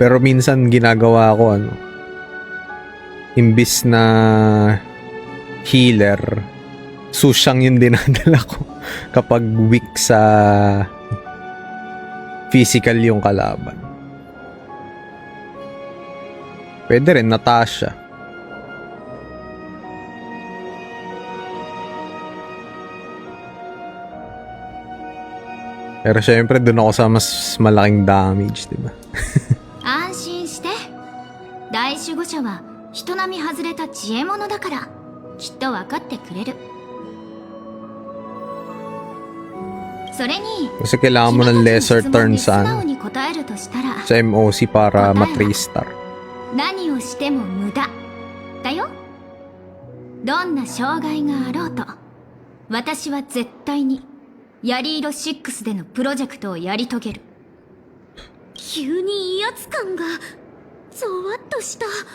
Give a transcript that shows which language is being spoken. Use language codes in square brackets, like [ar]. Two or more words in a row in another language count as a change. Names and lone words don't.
[tl] Pero minsan ginagawa ko imbis na healer, susyang yung dinadala ko kapag weak sa physical yung kalaban. Pwede rin Natasha. Pero syempre dun ako sa mas malaking damage, di ba? [ja] 安心して。大守護者は人並み外れた知恵者だから、きっと分かってくれる。それに、 [tl] Kasi kailangan mo ng [en] lesser turn [ja] 素直に答えるとしたら、 [tl] sa MOC para ma-3 star. [ja] 何をしても無駄だよ。どんな障害があろうと、私は絶対にヤリーロ6でのプロジェクトをやり遂げる。急に威圧感がゾワッとした。